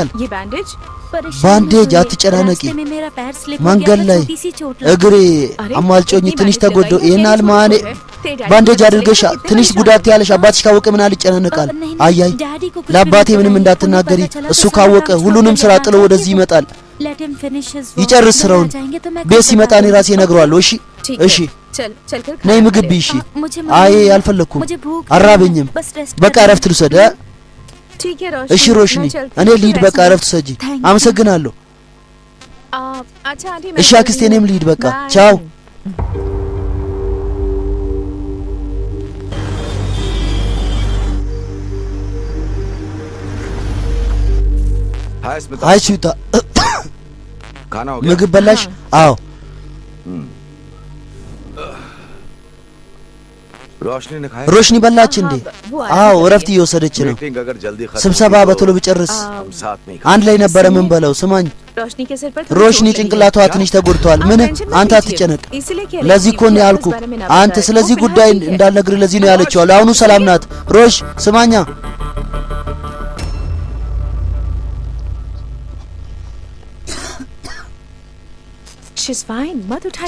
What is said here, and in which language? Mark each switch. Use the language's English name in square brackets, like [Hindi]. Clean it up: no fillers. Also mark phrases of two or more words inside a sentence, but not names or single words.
[Hindi] ये बैंडेज [Amharic] ባንዴጅ አትጨናነቂ መንገድ ላይ እግሬ አማልጮኝ ትንሽ ተጎደው ይናል ማኔ ባንዴጅ አድርገሽ ትንሽ ጉዳት ያለሽ አባትሽ ካወቀ ምን አልጨናነቃል አያይ ለአባቴ ምንም እንዳትናገሪ እሱ ካወቀ ሁሉንም ስራ ጥሎ ወደዚህ ይመጣል ይጨርስ ስራውን ቤት ሲመጣ እኔ ራሴ እነግረዋለሁ እሺ እሺ ነይ ምግብ እሺ አይ አልፈለኩም አራበኝም በቃ እረፍት ልውሰድ [Hindi] ठीक है [Amharic] እሺ ሮሽኒ እኔ ልሂድ በቃ እረፍት ሰጂ አመሰግናለሁ [Hindi] अच्छा आंटी [Amharic] እሺ አክስቴ እኔም ልሂድ በቃ ቻው हाय स्मिता [Hindi] खाना हो गया [Amharic] ምግብ በላሽ አዎ [Hindi] रोशनी ने खाया [Amharic] रोशनी በላች እንዴ አዎ እረፍት እየወሰደች ነው [Hindi] अगर जल्दी खत्म [Amharic] ስብሰባ በቶሎ ቢጨርስ [Hindi] हम साथ में [Amharic] አንድ ላይ ነበር ምን በለው ስማኝ [Hindi] रोशनी के सिर पर [Amharic] ሮሽኒ ጭንቅላቷ ትንሽ ተጎድቷል ምን አንተ አትጨነቅ ለዚህ እኮ ነው ያልኩ አንተ ስለዚህ ጉዳይ እንዳልነግር ለዚህ ነው ያለችው አሁኑ ሰላም ናት ሮሽ ስማኛ [English] she's fine [Hindi] मत उठाइए